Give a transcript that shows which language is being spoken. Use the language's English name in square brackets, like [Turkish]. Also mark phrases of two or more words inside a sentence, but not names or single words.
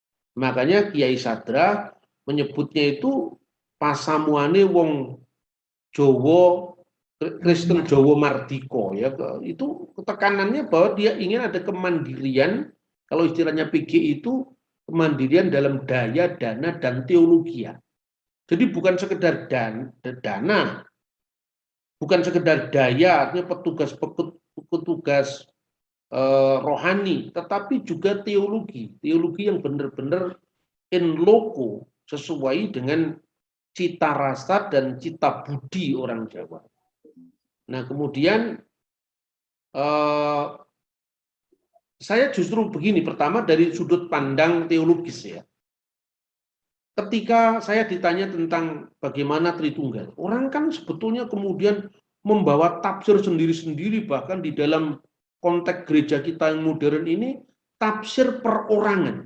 [Indonesian] Makanya Kiai Sadrah menyebutnya itu [Javanese] pasamuane wong Jawa, [Indonesian] Kristen Jawa Mardika ya, itu tekanannya bahwa dia ingin ada kemandirian, kalau istilahnya PG itu kemandirian dalam daya, dana, dan teologi. Jadi bukan sekedar dana, bukan sekedar daya, artinya petugas rohani, tetapi juga teologi yang benar-benar [Latin] in loco, [Indonesian] sesuai dengan cita rasa dan cita budi orang Jawa. Nah, kemudian saya justru begini, pertama dari sudut pandang teologis ya. Ketika saya ditanya tentang bagaimana Tritunggal, orang kan sebetulnya kemudian membawa tafsir sendiri-sendiri, bahkan di dalam konteks gereja kita yang modern ini, tafsir perorangan.